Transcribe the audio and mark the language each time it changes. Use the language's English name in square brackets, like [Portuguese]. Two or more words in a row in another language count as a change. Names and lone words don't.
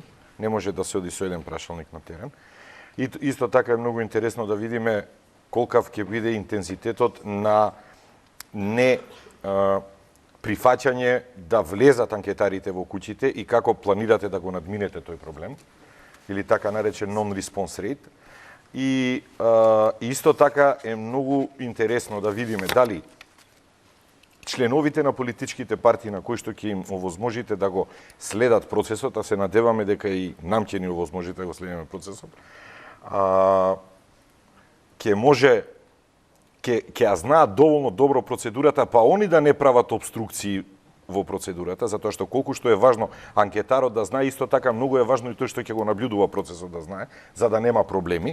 [Macedonian] Не може да се оди со еден прашалник на терен. И исто така е многу интересно да видиме колкав ќе биде интензитетот на не прифаќање да влезат анкетарите во куќите и како планирате да го надминете тој проблем, или така наречен [English] non-response rate. [Macedonian] И исто така е многу интересно да видиме дали членовите на политичките партии на кои што ќе им овозможите да го следат процесот, а се надеваме дека и нам ќе ни овозможите да го следиме процесот, ќе може ќе ја знаат доволно добро процедурата, па они да не прават обструкции во процедурата, затоа што колку што е важно анкетарот да знае, исто така многу е важно и тој што ќе го наблюдува процесот да знае, за да нема проблеми.